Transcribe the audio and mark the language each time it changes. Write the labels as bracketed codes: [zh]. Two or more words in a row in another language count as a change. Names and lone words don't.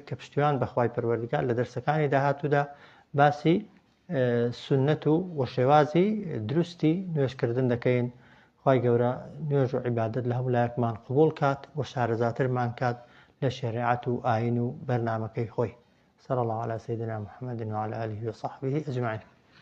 [ckb] کە پشتیوان بەخوای پەروەردگار لە دەرسەکانی داهاتوودا باسی سنەت و شێوازی دروستی نوێژکردن دەکەین. خوای گەورە نوێژ و عیبادەت لە هەموو لایەکمان قبوڵ کات و شارەزاترمان کات لە شریعەت و ئاین و بەرنامەکەی خۆی. [ar] صلى الله على سيدنا محمد وعلى آله وصحبه أجمعين.